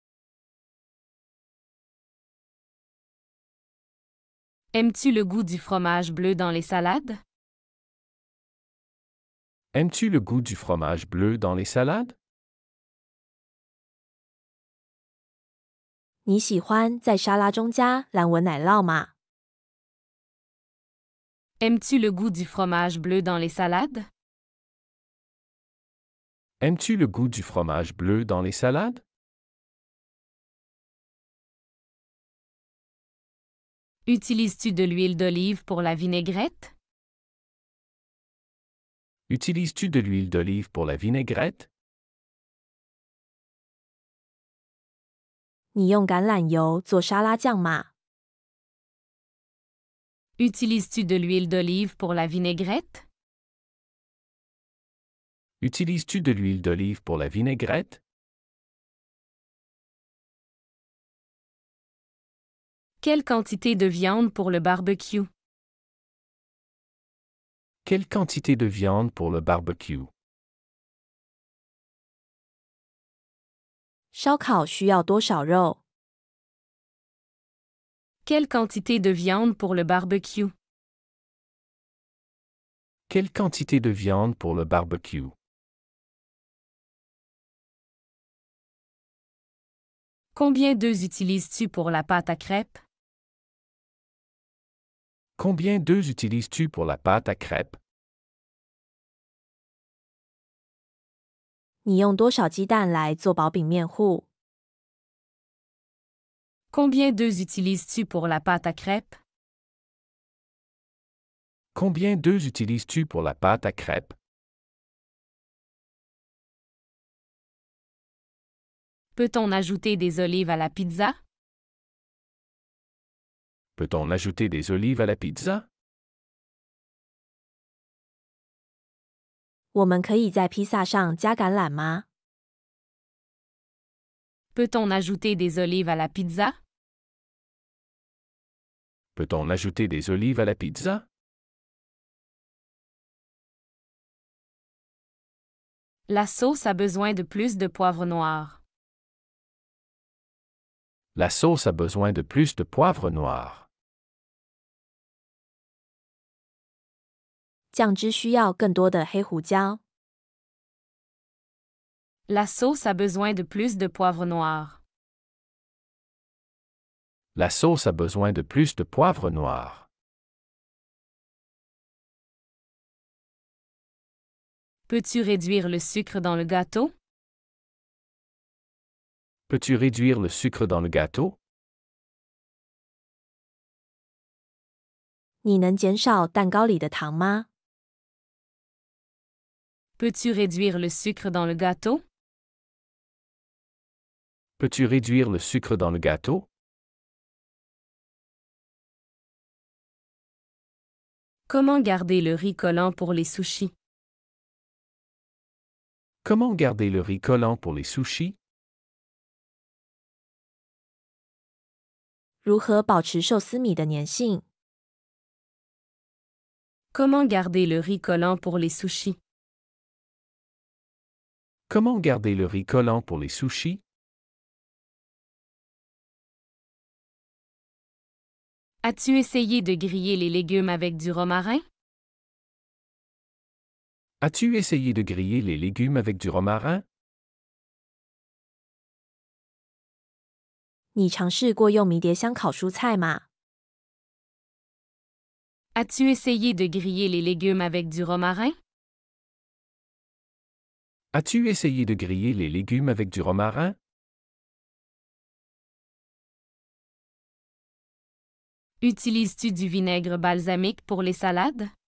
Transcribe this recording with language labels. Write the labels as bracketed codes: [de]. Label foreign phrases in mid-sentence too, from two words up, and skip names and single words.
[fr] Aimes-tu le goût du fromage bleu dans les salades? Aimes-tu le goût du fromage bleu dans les salades? [zh] 你喜欢在沙拉中加蓝纹奶酪吗？ [fr] Aimes-tu le goût du fromage bleu dans les salades? Aimes-tu le goût du fromage bleu dans les salades? Utilises-tu de l'huile d'olive pour la vinaigrette? Utilises-tu de l'huile d'olive pour la vinaigrette? [zh] 你用橄榄油做沙拉酱吗？ [fr] Utilises-tu de l'huile d'olive pour la vinaigrette? Utilises-tu de l'huile d'olive pour la vinaigrette? Quelle quantité de viande pour le barbecue? Quelle quantité de viande pour le barbecue? [zh] 烧烤需要多少肉？ [fr] Quelle quantité de viande pour le barbecue? Quelle quantité de viande pour le barbecue? Combien d'œufs utilises-tu pour la pâte à crêpes? Combien d'œufs utilises-tu pour la pâte à crêpes? [zh] 你用多少鸡蛋来做薄饼面糊？ [fr] Combien d'œufs utilises-tu pour la pâte à crêpes? Combien d'œufs utilises-tu pour la pâte à crêpes? Peut-on ajouter des olives à la pizza? Peut-on ajouter des olives à la pizza? [zh] 我们可以在披萨上加橄榄吗？ [fr] Peut-on ajouter des olives à la pizza? Peut-on ajouter des olives à la pizza? La sauce a besoin de plus de poivre noir. La sauce a besoin de plus de poivre noir. [zh] 酱汁需要更多的黑胡椒。 [fr] La sauce a besoin de plus de poivre noir. La sauce a besoin de plus de poivre noir. Peux-tu réduire le sucre dans le gâteau? Peux-tu réduire le sucre dans le gâteau? [zh] 你能减少蛋糕里的糖吗？ [fr] Peux-tu réduire le sucre dans le gâteau? Peux-tu réduire le sucre dans le gâteau? Comment garder le riz collant pour les sushis? Comment garder le riz collant pour les sushis? [zh] 如何保持寿司米的粘性？ [fr] Comment garder le riz collant pour les sushis? Comment garder le riz collant pour les sushis? As-tu essayé de griller les légumes avec du romarin? As-tu essayé de griller les légumes avec du romarin? [zh] 你尝试过用迷迭香烤蔬菜吗？ [fr] As-tu essayé de griller les légumes avec du romarin? As-tu essayé de griller les légumes avec du romarin? Utilises-tu du vinaigre balsamique pour les salades?